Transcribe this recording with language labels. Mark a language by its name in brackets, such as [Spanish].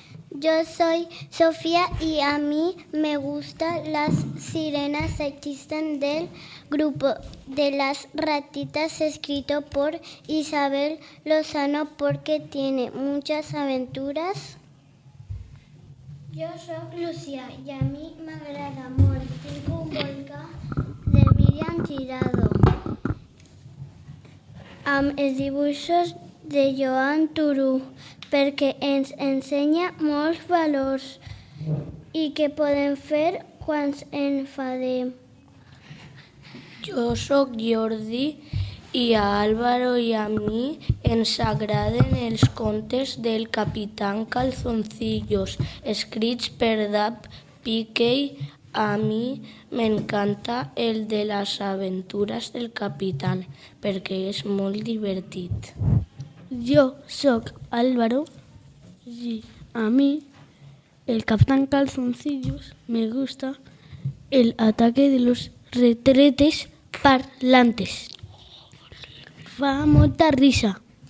[Spanish] Yo soy Sofía y a mí me gustan las sirenas existen del grupo de las ratitas escrito por Isabel Lozano porque tiene muchas aventuras. Yo soy Lucía y a mí [Catalan] m'agrada molt Tinc un volcà de Míriam Tirado amb els dibuixos de Joan Turú perquè ens ensenya molts valors i què podem fer quan ens enfadem. Jo sóc Jordi i a Álvaro i a mi ens agraden els contes del Capitán Calzoncillos, escrits per Dab Piquey. A mi m'encanta el de les aventures del Capitán, perquè és molt divertit. Jo sóc [Spanish] Álvaro y a mí el Capitán Calzoncillos me gusta el ataque de los retretes parlantes. [Catalan] Fa molta risa.